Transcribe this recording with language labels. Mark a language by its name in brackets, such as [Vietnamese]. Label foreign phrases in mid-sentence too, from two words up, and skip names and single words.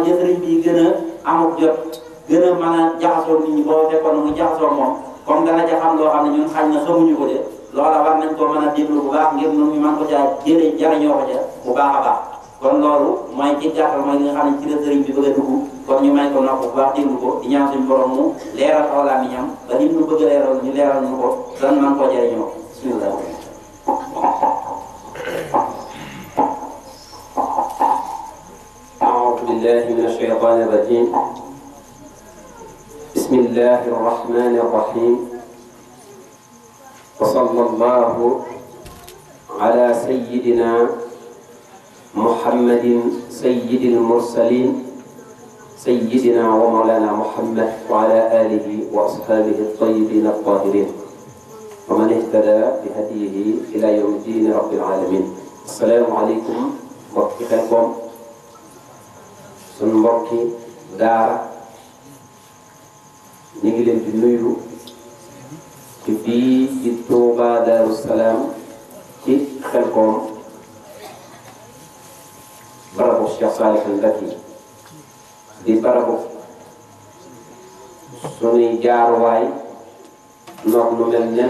[Wolof] ji sëriñ bi gën a amuk jot gën a mën a jaxasoo nit ñi boo fekkoon mu jaxasoo moom comme dana ja xam loo xam ne ñun xañ na xamuñu ko de loola war nañ ko mën a déglu bu baax ngir ñun ñu mën ko caa jariñoo ko ca bu baax a baax kon loolu mooy ci gàttal mooy li nga xam ne ci la sëriñ bi bëgg a dugg kon ñu may ko nopp bu baax déglu ko di ñaan suñu borom mu leeral aw làmmiñam ba lim ñu bëgg a leeral ñu leeral ñu ko dan man koo jariñoo bismillah [Arabic] أعوذ بالله من الشيطان الرجيم بسم الله الرحمن الرحيم وصلى الله على سيدنا محمد سيد المرسلين سيدنا ومولانا محمد وعلى آله وأصحابه الطيبين الطاهرين ومن اهتدى بهديه إلى يوم الدين رب العالمين السلام عليكم ورحمة [Wolof] sun mbokki daara ñu ngi leen di nuyu ci fii ci Touba Darou Salaam ci Xelkom barabu Cheikh Salih Mbacké di barabu sunuy jaaruwaay noog nu mel ne